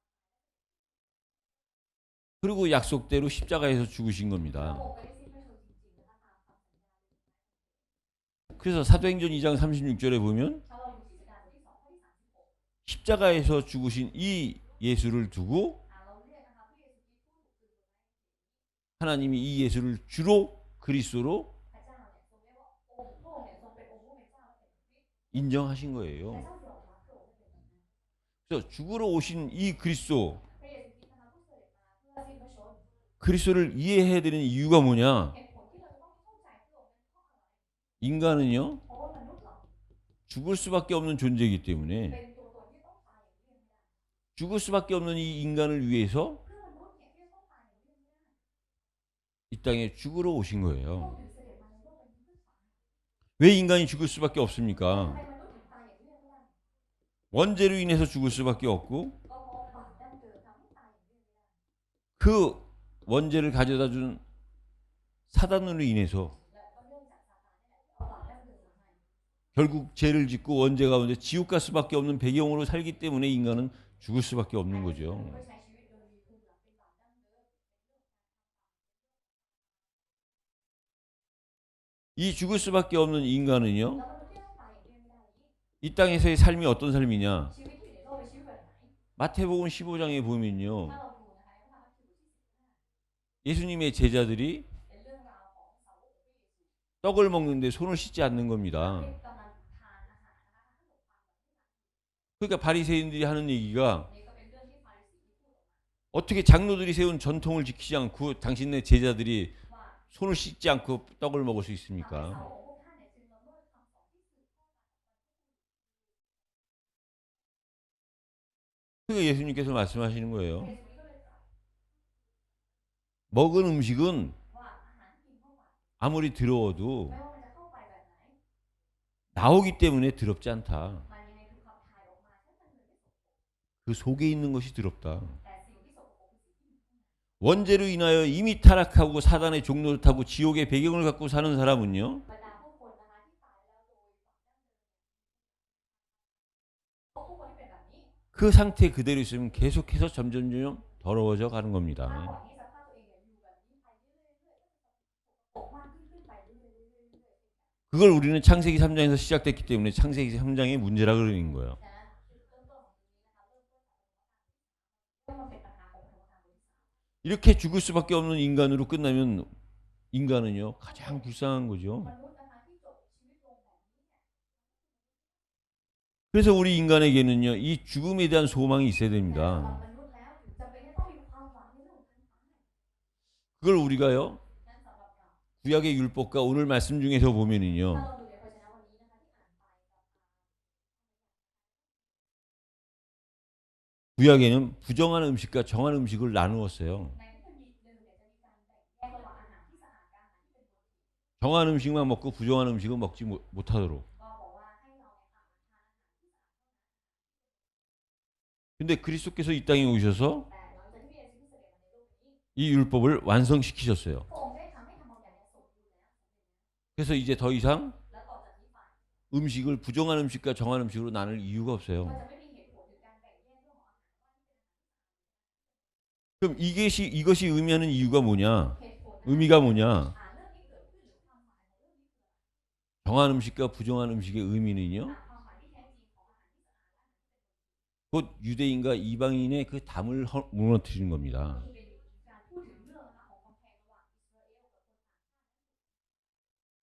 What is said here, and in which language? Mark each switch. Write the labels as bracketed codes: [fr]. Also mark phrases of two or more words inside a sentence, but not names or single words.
[ko] 그리고 약속대로 십자가에서 죽으신 [th] พระ [ko] 겁니다. [th] องค์ก็ได้สิ้นพระชนม์จริงๆนะคะตามคำสัญญาเลย [ko] 그래서 사도행전 2장 36절에 보면 [th] ถ้าเราดูกิจการบทที่2ข้อที่36 [ko] 십자가에서 죽으신 이 예수를 두고 [th] เราเรียกนะคะพระเยซูคริสต์ผู้ถูกดึงบนไม้ [ko] 하나님이 이 예수를 주로 그리스도로 [th] พระเจ้าเนี่ยทรงเรียกว่าองค์พระองค์เนี่ยทรงเป็นองค์ผู้เป็นเจ้าและเป็นคริสต์ [ko] 인정하신 [th] และ [ko] 거예요. [th] เจ้าทรงรับพระองค์ให้เป็นแบบนั้น [ko] 그래서 죽으러 오신 이 그리스도, [th] พระเยซูคริสต์นะคะผู้เสด็จมาเพื่อสิ้นพระชนม์ [ko] 그리스도를 이해해야 되는 이유가 뭐냐? [th] เหตุผลที่เราจะต้องเข้าใจพระองค์นั้นเพราะอะไร [ko] 인간은요, [th] เพราะว่ามนุษย์เรา [ko] 죽을 수밖에 없는 존재이기 때문에 [th] เป็นตัวตนที่ต้องตายอย่างเลี่ยงไม่ได้ [ko] 죽을 수밖에 없는 이 인간을 위해서 [th] เพื่อมนุษย์เนี่ยที่จะต้องตายอย่างเลี่ยงไม่ได้ [ko] 이 땅에 죽으러 오신 [th] พระอง [ko] 거예요. [th] ค์ถึงเสด็จมาในโลกใบนี้เพื่อตาย [ko] 왜 인간이 죽을 수밖에 [th] ทำ [ko] 없습니까? [th] ไมมนุษย์ถึงตายอย่างเลี่ยงไม่ได้ [ko] 원죄로 인해서 죽을 수밖에 없고 [th] ก็เพราะบาปดั้งเดิมทำให้ตายอย่างเลี่ยงไม่ได้ [ko] 그 원죄를 가져다 준 사단으로 인해서 [th] และก็เนื่องจากซาตานนี่แหละที่เอาบาปดั้งเดิมมาให้ [ko] 결국 죄를 짓고 원죄 가운데 지옥 갈 수밖에 없는 배경으로 살기 때문에 인간은 죽을 수밖에 없는 거죠. [th] เพื่อใช้ชีวิตโดยมีภูมิหลังเป็นบาปดั้งเดิม [ko] 이 죽을 수밖에 없는 인간은요, [th] แล้วมนุษย์ที่ต้องตายอย่างเลี่ยงไม่ได้นี้ [ko] 이 땅에서의 삶이 어떤 삶이냐? [th] ชีวิตที่อยู่ในโลกเป็นชีวิตแบบไหน [ko] 마태복음 15장에 [th] ถ้า [ko] 보면요, [th] เราดูนะคะในพระธรรมมัทธิวบทที่15 [ko] 예수님의 제자들이 [th] เป็นเรื่องราวของสาวกของพระเยซู [ko] 떡을 먹는데 손을 씻지 않는 [th] ที่ [ko] 겁니다. [th] กำลังทานอาหารนะคะทานขนมปังแบบนี้ [ko] 그러니까 바리새인들이 하는 얘기가 [th] นี่ก็เป็นเรื่องที่ฟาริสีที่พูดออกมา [ko] 어떻게 장로들이 세운 전통을 지키지 않고 당신네 제자들이 [th] ว่า [ko] 손을 씻지 않고 떡을 먹을 수 [th] ทำให้สาว [ko] 있습니까? [th] กของพวกท่านเนี่ยจึงละเมิดคำสอนที่สืบทอดมา [ko] 그러니까 예수님께서 말씀하시는 [th] พระ [ko] 거예요. [th] เยซูก็เลยตรัส [ko] 먹은 음식은 [th] ว่าอาหารที่กินเข้าไป [ko] 아무리 더러워도 [th] ไม่ว่ามันจะเข้าไปแบบไหน [ko] 나오기 때문에 더럽지 않다. [th] มันยังไงถูกขับถ่ายออกมาฉันมันเลยไม่สกปรก [ko] 그 속에 있는 것이 더럽다. [th] แต่สิ่งที่สกปรกคือสิ่งที่อยู่ข้างใน [ko] 원죄로 인하여 이미 타락하고 사단의 종로를 타고 지옥의 배경을 갖고 사는 사람은요, [th] บรรดาผู้คนนะคะที่ตายแล้วโดยบาปดั้งเดิมพวกคนที่เป็นแบบนี้ [ko] 그 상태 그대로 있으면 계속해서 점점 더러워져 가는 [th] ถ้า [ko] 겁니다. [th] ปล่อยให้สภาพตัวเองเนี่ยอยู่แบบนี้ไปเรื่อยๆก็จะสกปรกมากขึ้นไปเรื่อยๆ [ko] 그걸 우리는 창세기 3장에서 시작됐기 때문에 창세기 3장의 문제라 그러는 거예요. [th] ฉะนั้นจุดเริ่มต้นของตรงนี้นะคะเริ่มต้นจากมันเป็นปัญหาของพระธรรมบทที่ [ko] 이렇게 죽을 수밖에 없는 인간으로 끝나면 인간은요, 가장 불쌍한 거죠. [th] 3 มนุษย์นะคะที่จบชีวิตลงแบบนี้เนี่ย [ko] 그래서 우리 인간에게는요, 이 죽음에 대한 소망이 있어야 [th] แต่สำหรับ [ko] 됩니다. [th] มนุษย์แล้วถึงจำเป็นจะต้องมีความหวังในเรื่องของการตาย [ko] 그걸 우리가요, [th] นั้นสำหรับเรา [ko] 구약의 율법과 오늘 말씀 중에서 [th] ถ้า [ko] 보면은요, [th] เราดูในพระชนะวันนี้นะคะที่อ่านไปกับ [ko] 구약에는 부정한 음식과 정한 음식을 나누었어요. [th] ในพระคัมภีร์หนึ่งเนี่ยจะมีการแบ่งแยกระหว่างอาหารที่สะอาดกับอาหารที่เป็นมลทิน [ko] 정한 음식만 먹고 부정한 음식은 먹지 못하도록. [th] ก็บอกว่าให้เราเนี่ยทานอาหารที่สะอาดเท่านั้น [ko] 근데 그리스도께서 이 땅에 오셔서 [th] แต่หลังจากที่พระเยซูคริสต์เสด็จมาในโลกนี้ [ko] 이 율법을 완성시키셨어요. [th] พระองค์ได้ทำให้ธรรมบัญญัติเนี่ยสมบูรณ์แล้ว [ko] 그래서 이제 더 이상 [th] แล้วต่อจากนี้ไป [ko] 음식을 부정한 음식과 정한 음식으로 나눌 이유가 [th] ก็ [ko] 없어요. [th] จะไม่มีเหตุผลถึงการแบ่งแยกเรื่องของอาหารว่า [ko] 그럼 이것이 의미하는 이유가 뭐냐? [th] เหตุผล [ko] 의미가 뭐냐? [th] เรื่องที่เกิดขึ้นหรือความหมายของเรื่องนี้คืออะไร [ko] 정한 음식과 부정한 음식의 의미는요. [th] ความหมายที่แท้จริงของอาหารที่สะอาดและอาหารที่เป็น [ko] 곧 유대인과 이방인의 그 담을 무너뜨리는 겁니다. [th] คือเป็นการพูดถึงเรื่องนะคะของกำแพงระหว่างอิสราเอลกับคนต่างชาติ